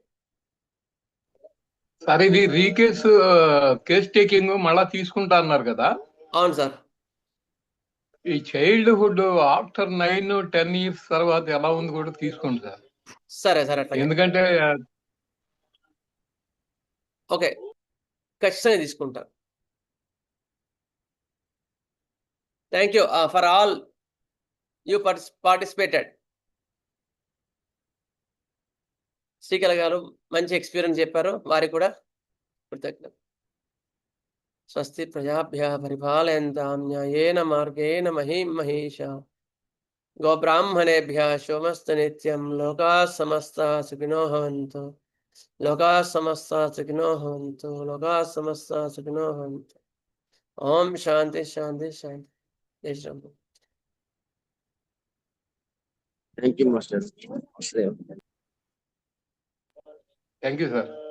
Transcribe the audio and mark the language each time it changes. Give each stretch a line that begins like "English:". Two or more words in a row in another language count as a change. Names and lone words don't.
Telugu: సార్, ఇది రీకేస్
English: case taking
Telugu: మళ్ళా తీసుకుంటా అన్నారు కదా. అవును సార్. ఈ
English: childhood after 9-10 years
Telugu: తర్వాత ఎలా ఉంది కూడా తీసుకోండి సార్. సరే సార్, అట్లా ఎందుకంటే ఓకే ఖచ్చితంగా తీసుకుంటాను.
English: thank you for all you participated.
Telugu: శ్రీకళ గారు మంచి ఎక్స్పీరియన్స్ చెప్పారు, వారికి కూడా కృతజ్ఞత.
Sanskrit: స్వస్తి ప్రజాభ్య పరిపాలయంతాం న్యాయేన మార్గేణ మహీం మహేషా. గోబ్రాహ్మణేభ్య శోమస్తు నిత్యం. లోకా సమస్తా సుఖినో భవంతు. లోకా సమస్తా సుఖినో భవంతు. లోకా సమస్తా సుఖినో భవంతు. ఓం శాంతి శాంతి శాంతి.
Hindi: జై శ్రీరామ్.
English: Thank you, Master. thank you sir.